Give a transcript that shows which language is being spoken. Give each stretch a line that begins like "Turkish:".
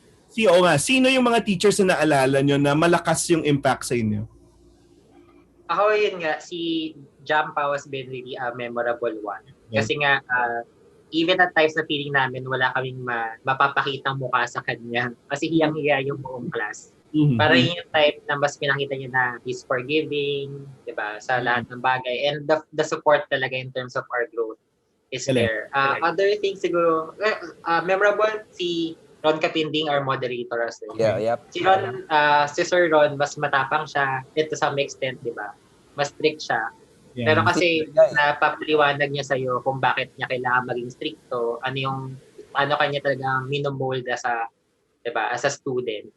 Filipino: Sino yung mga teachers na naalala nyo na malakas yung impact sa inyo? Ako yun nga,
English: si Jampa has been really a memorable one.
Filipino: Kasi nga,
English: even at times
Filipino: na feeling namin wala kaming mapapakitang mukha sa kanya. Kasi hiyang-hiya yung buong class. Para yung type na mas pinakita niya na
English: he's forgiving,
Filipino: di ba, sa lahat ng bagay.
English: And the support talaga in terms of our growth is there. Other things siguro, memorable, si Ron Kapinding, our moderator as well. Yeah, yep.
Filipino: Si Sir Ron, mas matapang siya,
English: to some extent,
Filipino: di ba? Mas strict siya. Yeah. Pero kasi napapaliwanag niya sa'yo kung bakit niya kailangan maging stricto, ano kanya talagang minomold diba,
English: as a student.